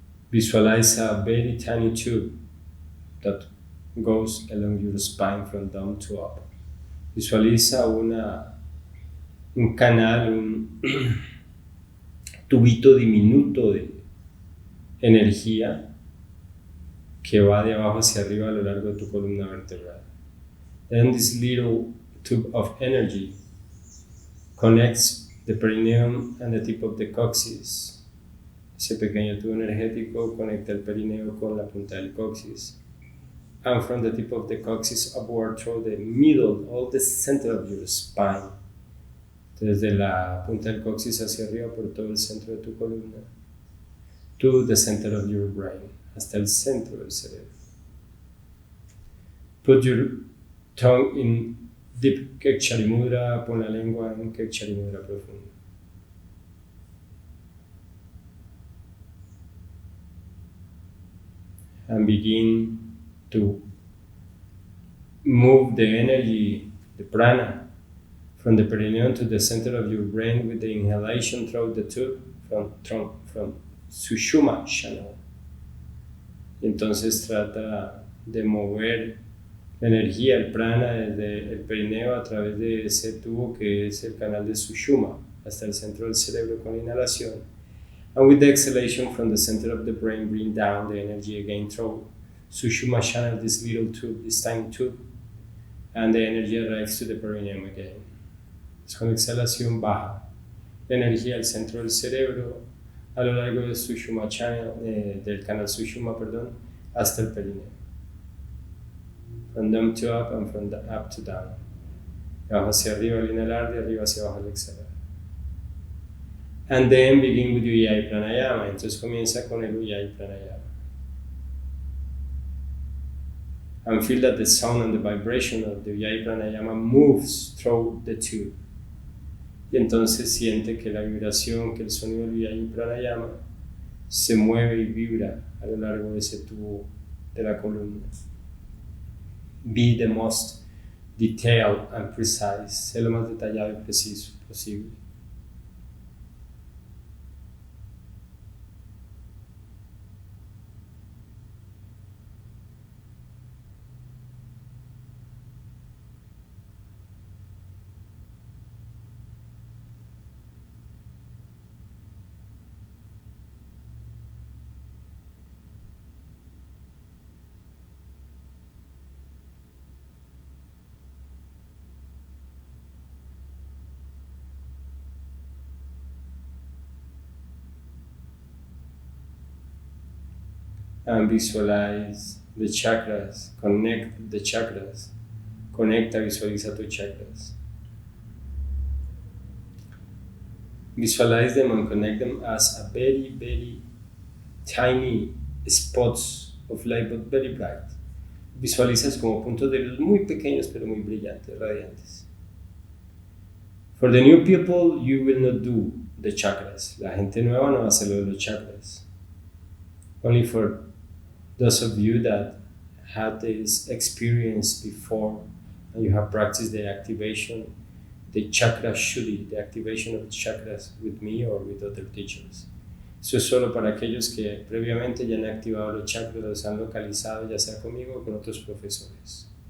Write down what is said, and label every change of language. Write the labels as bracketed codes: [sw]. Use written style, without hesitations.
[en] Visualize a very tiny tube that goes along your spine from down to up. [es] Visualiza un canal, un tubito diminuto de energía que va de abajo hacia arriba a lo largo de tu columna vertebral. [en] Then this little tube of energy connects the perineum and the tip of the coccyx. [es] Ese pequeño tubo energético conecta el perineo con la punta del coxis. [en] And from the tip of the coccyx upward through the middle, all the center of your spine. [es] Desde la punta del coxis hacia arriba por todo el centro de tu columna. [en] To the center of your brain, [es] hasta el centro del cerebro. [en] Put your tongue in deep kiejeb mudra, [es] pon la lengua en kiejeb mudra profundo. [en] And begin to move the energy, the prana, from the perineum to the center of your brain with the inhalation through the tube from Sushumna channel. [es] Entonces trata de mover la energía, el prana, desde el perineo a través de ese tubo que es el canal de Sushumna hasta el centro del cerebro con la inhalación. [en] And with the exhalation from the center of the brain, bring down the energy again through Sushumna channel, this little tube, this tiny tube, and the energy arrives to the perineum again. [es] Con exhalación baja la energía al centro del cerebro a lo largo de Sushumna channel, del canal Sushumna, hasta el perineo. [en] From down to up and from the up to down. [es] De abajo hacia arriba al inhalar, de arriba hacia abajo al exhalar. [en] And then begin with IKY Pranayama. [es] Entonces comienza con el IKY Pranayama. [en] And feel that the sound and the vibration of the IKY Pranayama moves through the tube. [es] Y entonces siente que la vibración, que el sonido del IKY Pranayama se mueve y vibra a lo largo de ese tubo de la columna. [en] Be the most detailed and precise. [es] Sé lo más detallado y preciso posible. [en] And visualize the chakras, connect the chakras, [es] conecta, visualiza tus chakras. [en] Visualize them and connect them as a very, very tiny spots of light, but very bright. [es] Visualizas como puntos de luz muy pequeños, pero muy brillantes, radiantes. [en] For the new people, you will not do de chakras. [es] La gente nueva no hace lo de los chakras. [en] Only for those of you that had this experience before and you have practiced the activation, the chakra shuddhi, the activation of the chakras with me or with other teachers. [es] Eso es solo para aquellos que previamente ya han activado los chakras, los han localizado ya sea conmigo o con otros profesores.